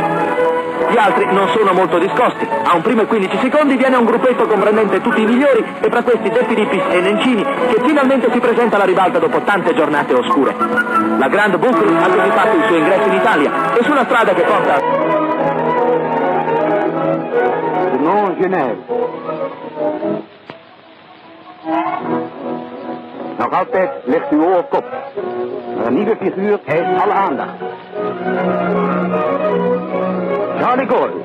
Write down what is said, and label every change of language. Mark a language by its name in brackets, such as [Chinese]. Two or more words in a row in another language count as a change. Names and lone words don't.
[Italian] Gli altri non sono molto discosti. A un primo e 15 secondi viene un gruppetto comprendente tutti i migliori e tra questi De Filippis e Nencini che finalmente si presenta alla ribalta dopo tante giornate oscure. La Grande Boucle ha così fatto il suo ingresso in Italia e sulla strada che porta Montgenèvre. [Dutch] Nog altijd ligt uw oor kop. Maar een nieuwe figuur heeft alle aandacht. Charlie Gaulle.